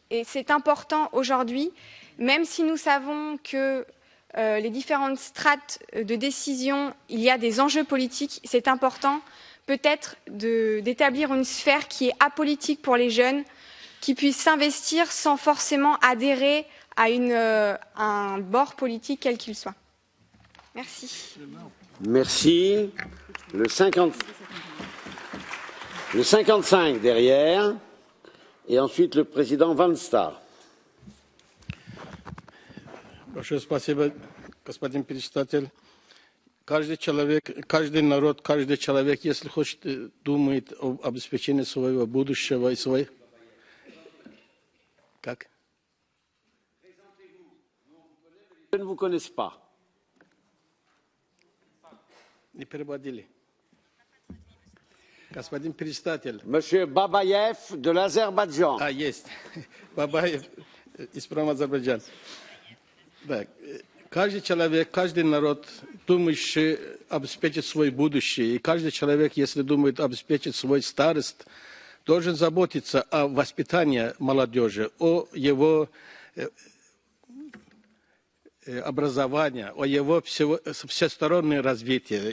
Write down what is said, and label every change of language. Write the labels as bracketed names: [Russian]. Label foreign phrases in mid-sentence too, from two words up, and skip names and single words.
[French] Et c'est important aujourd'hui, même si nous savons que les différentes strates de décision, il y a des enjeux politiques, c'est important peut-être d'établir une sphère qui est apolitique pour les jeunes, qui puissent s'investir sans forcément adhérer à un bord politique quel qu'il soit. Merci. Merci. Le 55 derrière. Et ensuite le président Van Staal. [Russian] Большое спасибо, господин председатель. Каждый человек, каждый народ, каждый человек, если хочет, думает об обеспечении своего будущего и своей... Как? [French] Je ne vous connais pas. [Russian] Не переводили. Господин председатель. [French] Monsieur Babayev de l'Azerbaïdjan. [Russian] А, есть. Бабаев из Азербайджана. Да. Каждый человек, каждый народ, думающий обеспечить свое будущее, и каждый человек, если думает обеспечить свой старость, должен заботиться о воспитании молодежи, о его образовании, о его всестороннем развитии.